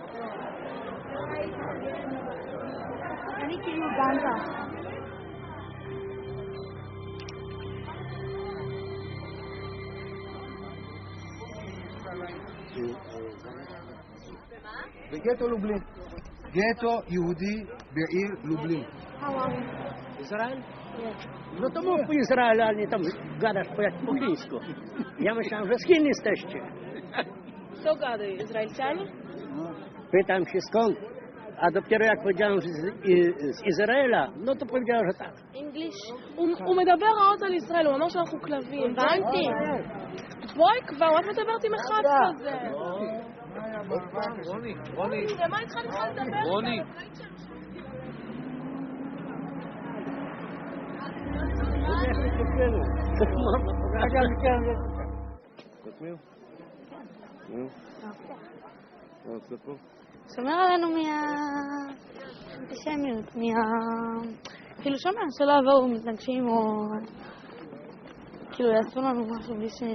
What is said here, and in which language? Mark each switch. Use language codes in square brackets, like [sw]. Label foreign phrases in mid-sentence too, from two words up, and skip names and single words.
[he] אני כאילו דנקה. בגטו לובלין. גטו יהודי בעיר לובלין. [pl] Izrael? No to mów po Izraelu, a nie tam gadasz po chińsku. Ja myślałem, że z Chin jesteście. Co gadają? Izraelczanie? Pytam się skąd. A dopiero jak powiedziałem, że z Izraela, no to powiedziałem, że tak. English. [he] הוא מדבר רעות על ישראל, הוא אמר שאנחנו כלבים. הבנתי. בואי כבר, את מדברת עם אחד כזה. רוני. למה איתך נתחיל לדבר? רוני. שומר עלינו מהאנטישמיות, כאילו שומר, שלא יבואו מתנגשים או כאילו יעשו לנו משהו בלי ש...